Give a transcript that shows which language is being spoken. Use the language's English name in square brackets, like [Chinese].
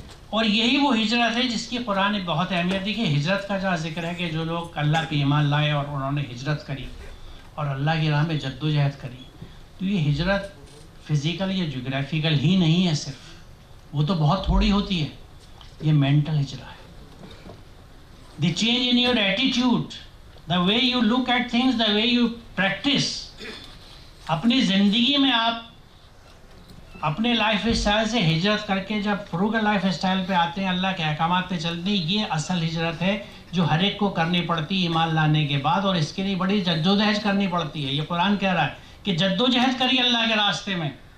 [Urdu] اور یہی وہ ہجرت ہے جس کی قرآن نے بہت اہمیت دی. کہ ہجرت کا جہاں ذکر ہے کہ جو لوگ اللہ پہ ایمان لائے اور انہوں نے ہجرت کری اور اللہ کی راہ میں جد و جہد کری، تو یہ ہجرت فزیکل یا جغرافیکل ہی نہیں ہے صرف، وہ تو بہت تھوڑی ہوتی ہے. یہ مینٹل ہجرت ہے. [English] The change in your attitude, the way you look at things, the way you practice. [Urdu] اپنی زندگی میں آپ اپنے لائف اسٹائل سے ہجرت کر کے جب فروگل لائف اسٹائل پہ آتے ہیں، اللہ کے احکامات پہ چلتے ہیں، یہ اصل ہجرت ہے جو ہر ایک کو کرنی پڑتی ہے ایمان لانے کے بعد، اور اس کے لیے بڑی جدوجہد کرنی پڑتی ہے. یہ قرآن کہہ رہا ہے کہ جدوجہد کریے اللہ کے راستے میں.